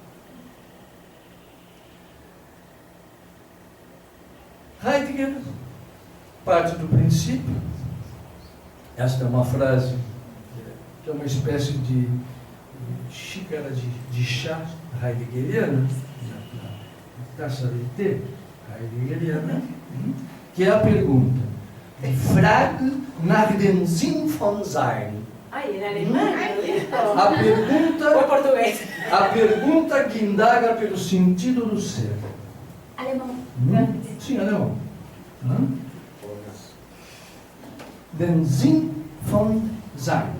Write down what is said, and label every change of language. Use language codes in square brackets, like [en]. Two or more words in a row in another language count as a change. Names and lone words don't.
[pt] Heidegger parte do princípio, esta é uma frase que é uma espécie de xícara de chá heideggeriana, taça de thé heideggeriana, que é a pergunta: [de] Die Frage nach dem Sinn von Sein. [pt] Ai, em alemão? Português. A pergunta que indaga pelo sentido do ser. Alemão. Sim, alemão. [de] Den Sinn von Sein.